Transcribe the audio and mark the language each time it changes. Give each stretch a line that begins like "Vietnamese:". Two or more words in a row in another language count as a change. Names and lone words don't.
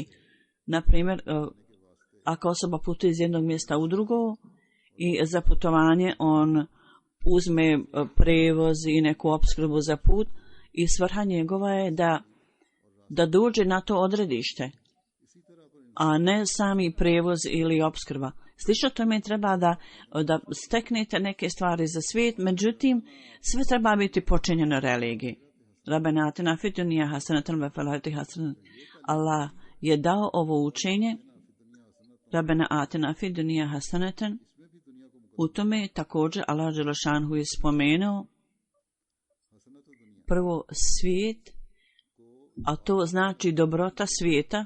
Bosnian: Naprimjer, ako osoba putuje iz jednog mjesta u drugo i za putovanje on uzme prevoz i neku opskrbu za put i svrha njegova je da dođe na to odredište, a ne sami prevoz ili opskrba. Slično tome treba da steknete neke stvari za svijet, međutim, sve treba biti počinjeno religiji.
Arabic: ربنا آتنا في الدنيا حسنة وفي الآخرة حسنة.
Bosnian: Allah je dao ovo učenje.
Arabic: ربنا آتنا في الدنيا حسنة.
Bosnian: U tome također Allah dželešanhu je spomenuo prvo svijet, a to znači dobrota svijeta.